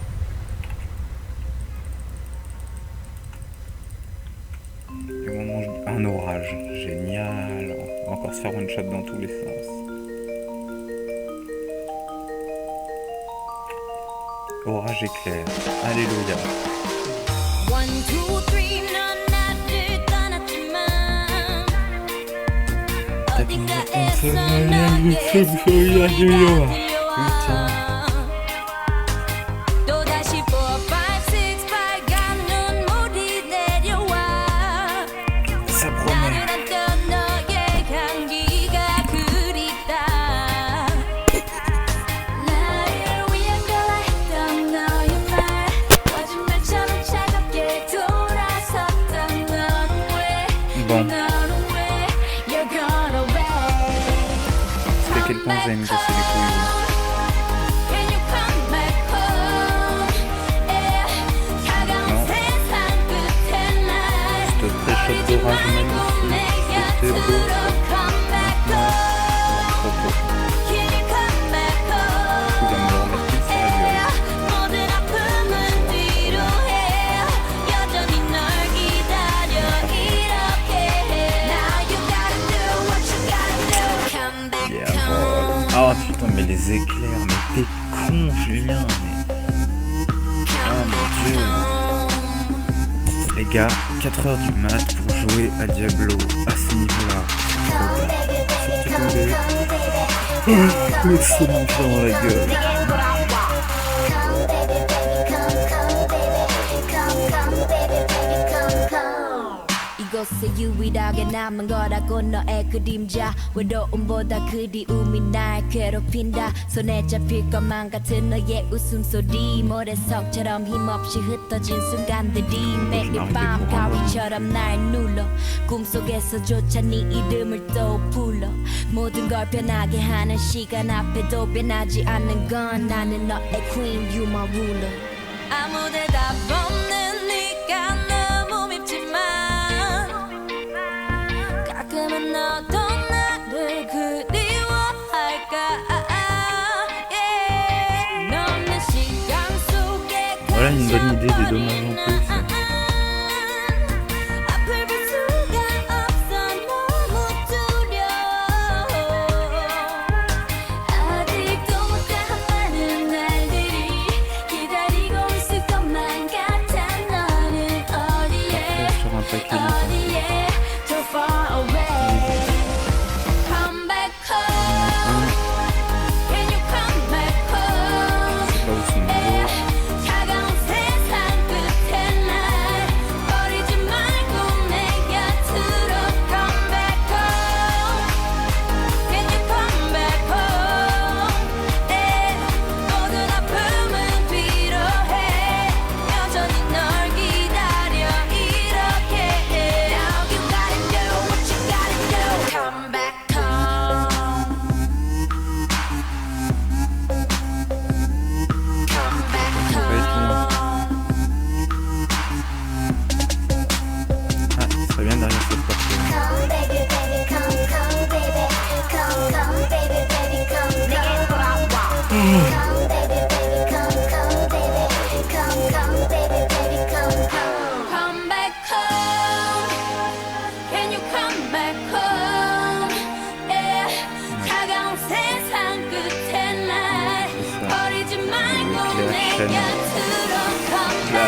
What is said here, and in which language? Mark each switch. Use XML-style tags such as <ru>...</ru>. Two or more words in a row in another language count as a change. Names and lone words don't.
<fr>Au moment où je... Ah Un orage, génial. On va encore se faire</fr> <en>one shot</en> <fr>dans tous les sens. Orage éclair, alléluia.</fr> <ko>1, 2, 3 넌 나를 떠났지만 어딘가에서 너의 소리가 들려와 또다시 4, 5, 6 빨간 눈물이 내려와</ko> <fr>Ça promet.</fr> <ko>나를 안던 너의 향기가 그립다 나를 위한 거라 했던 너의 말 거짓말처럼 차갑게 돌아섰던</ko> <fr>Bon,</fr> <ko>너는 왜</ko> <en>You're gone away</en> <fr>c'était à quel point vous avez me casser les couilles.</fr> <en>Can you come back home yeah.</en> <ko>차가운 세상 끝에 날</ko> <fr>Je te pré-shot d'orage magnifique, c'était beau.</fr> <en>come back home</en> <fr>Trop beau.</fr> <en>Can you come back home</en> <fr>Il va me le remettre sur la gueule.</fr> <ko>모든 아픔은 뒤로 해 여전히 널 기다려 이렇게 해</ko> <en>Now you gotta do what you gotta do Come back Yeah, home</en> <fr>oh putain, mais les éclairs, mais t'es con, Julien, mais... Oh mon dieu. Les gars, 4h du mat pour jouer à Diablo à ce niveau-là. C'est mon chien dans la gueule.</fr> <ko>이곳에 유일하게 남은 거라고 너의 그림자 외로움보다 그리움이 날 괴롭힌다 손에 잡힐 것만 같은 너의 웃음소리 모래성처럼 힘없이 흩어진 순간들이 매일 밤 가위처럼 날 눌러 꿈속에서조차 네 이름을 또 불러 모든 걸 변하게 하는 시간 앞에도 변하지 않는 건 나는 너의</ko> <en>queen you my ruler</en> <ko>아무 대답 없는 네가 너무 밉지만 가끔은 너도 나를 그리워할까 yeah. 너는 시간 속에</ko> <fr>Voilà une bonne idée des dommages en plus.</fr> <ko>앞을 볼 수가 없어 너무 두려워 아직도 못다한 많은 날들이 기다리고 있을 것만 같아 너는 어디에</ko> <fr>Sur un paquet de</fr> <en>어디에 so far away Come back home Can you come back home</en> <fr>je sais pas où sont les autres.</fr> <ko>차가운 세상 끝에 날 버리지 말고 내 곁으로</ko> <en>Come back home Can you come back home yeah.</en> <ko>모든 아픔은 필요해 여전히 널 기다려 이렇게 해</ko> <en>Now you gotta do what you gotta do Come back home Come back home</en> <fr>Ah, ça serait bien derrière cette porte.</fr> <en>Come baby baby come come baby come baby baby come</en> <ko>내게 돌아와</ko> <en>Come baby baby come baby come baby baby come back home Can you come back home yeah.</en> <ko>차가운 세상 끝에 날 버리지 말고 내 곁으로</ko> <en>Come back</en>